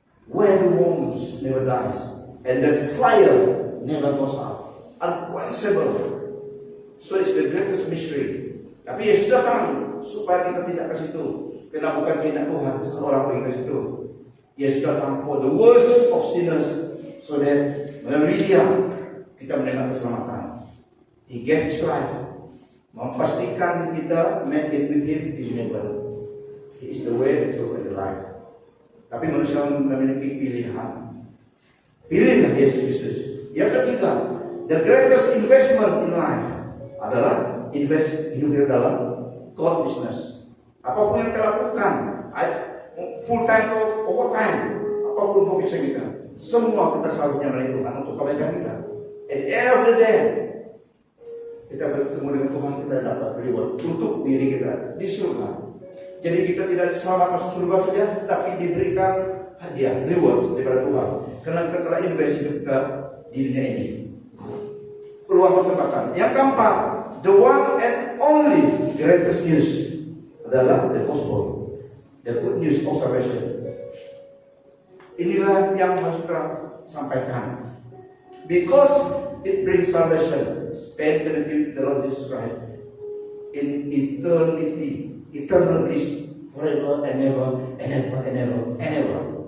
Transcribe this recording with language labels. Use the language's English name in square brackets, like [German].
[English] Where the worms never dies and the fire never goes out, unquenchable. So it's the greatest mystery. [Indonesian] Tapi Yesus datang supaya kita tidak ke situ. Karena bukan kehendak Tuhan seseorang pergi ke situ. Yesus datang [English] for the worst of sinners, so that [Indonesian] melalui dia kita menerima keselamatan. [English] He gave his life, [Indonesian] memastikan kita [English] make it with him in heaven. He is the way, the truth, and the life. [Indonesian] Tapi manusia memiliki pilihan. Pilihlah Yesus Kristus. Yang ketiga, [English] the greatest investment in life [Indonesian] adalah invest hidup dalam God business. Apapun yang kita lakukan, full time atau overtime, apapun fokusnya kita, semua kita seharusnya melalui Tuhan untuk kebaikan kita. [English] At the end of the day, [Indonesian] kita bertemu dengan Tuhan, kita dapat reward untuk diri kita di surga. Jadi kita tidak selamat masuk surga saja, tapi diberikan hadiah, rewards daripada Tuhan. Karena kita telah invest hidup kita di dunia ini. Peluang kesempatan. Yang keempat, [English] the one and only greatest news adalah the gospel, the good news of salvation. [Indonesian] Inilah yang harus kita sampaikan. [English] Because it brings salvation, spend with the Lord Jesus Christ in eternity. Eternal bliss forever and ever and ever and ever and ever.